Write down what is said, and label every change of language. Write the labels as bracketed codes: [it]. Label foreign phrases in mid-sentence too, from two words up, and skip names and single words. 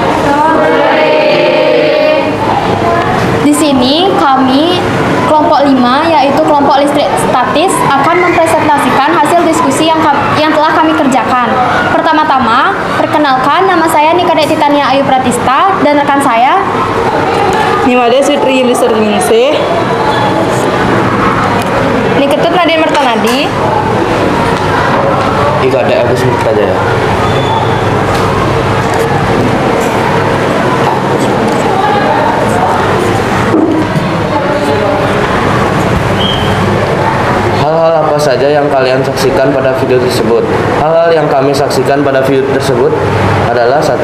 [id] Di sini kami kelompok 5 yaitu kelompok listrik statis akan mempresentasikan hasil diskusi yang telah kami kerjakan. Pertama-tama, perkenalkan, nama saya Nikade Titania Ayu Pratista dan rekan saya Nimade Sutri Yulisar Ningsih, Niketut Nadine Mertanadi, Ikade Agus Murtajaya. Hal-hal apa saja yang kalian saksikan pada video tersebut? Hal-hal yang kami saksikan pada video tersebut adalah 1.